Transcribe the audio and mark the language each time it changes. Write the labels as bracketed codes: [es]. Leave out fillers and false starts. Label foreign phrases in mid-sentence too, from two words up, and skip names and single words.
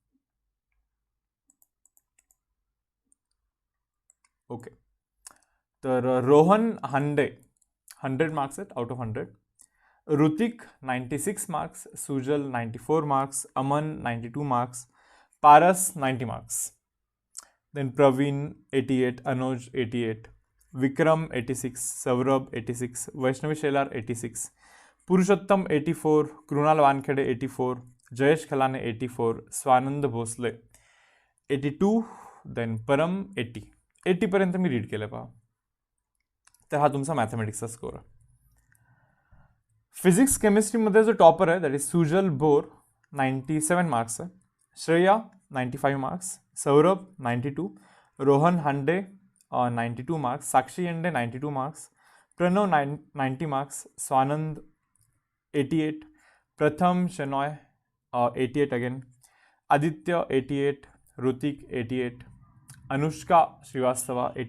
[mr] ओके, तर रोहन हांडे 100 मार्क्स आहेत [en] out of [mr] 100. ऋतिक 96 मार्क्स, सुजल 94 मार्क्स, अमन 92 मार्क्स, पारस 90 मार्क्स. [en] Then Praveen 88, Anuj 88, Vikram 86, Saurabh 86, Vaishnavi Shelar 86, Purushottam 84, Krunal Wankhede 84, Jayesh Khalane 84, Swanand Bhosle 82, then Param 80. [mr] 80 पर्यंत मी रीड केलं पहा. तर हा तुमचा मॅथमॅटिक्सचा स्कोर आहे. फिजिक्स केमिस्ट्रीमध्ये जो टॉपर आहे [en] that is [mr] सुजल बोर 97 मार्क्स आहे, श्रेया 95 मार्क्स, सौरभ 92, रोहन हांडे 92 मार्क्स, साक्षी येंडे 92 मार्क्स, प्रणव 90 मार्क्स, स्वानंद 88, प्रथम शेनॉय 88 अगेन, आदित्य 88, ऋतिक 88, अनुष्का श्रीवास्तवा